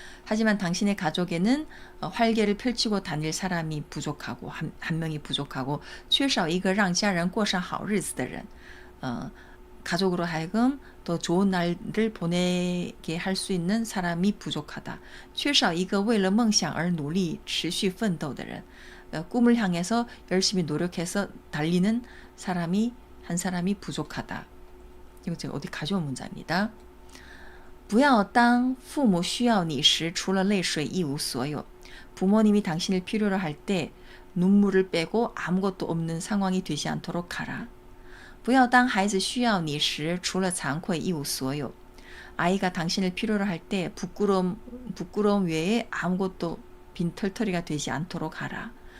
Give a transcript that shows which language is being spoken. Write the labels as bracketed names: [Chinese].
[Korean] 하지만 당신의 가족에는 활개를 펼치고 다닐 사람이 부족하고 한 명이 부족하고 [Chinese] 缺少一个让家人过上好日子的人 [Korean] 가족으로 하여금 더 좋은 날을 보내게 할 수 있는 사람이 부족하다. [Chinese] 缺少一个为了梦想而努力持续奋斗的人 [Korean] 꿈을 향해서 열심히 노력해서 달리는 한 사람이 부족하다. 이거 제가 어디 가져온 문장입니다. [Chinese] 不要当父母需要你时除了泪水一无所有 [Korean] 부모님이 당신을 필요로 할 때 눈물을 빼고 아무것도 없는 상황이 되지 않도록 하라. [Chinese] 不要当孩子需要你时除了惭愧一无所有 [Korean] 아이가 당신을 필요로 할 때 부끄러움 외에 아무것도 빈털터리가 되지 않도록 하라.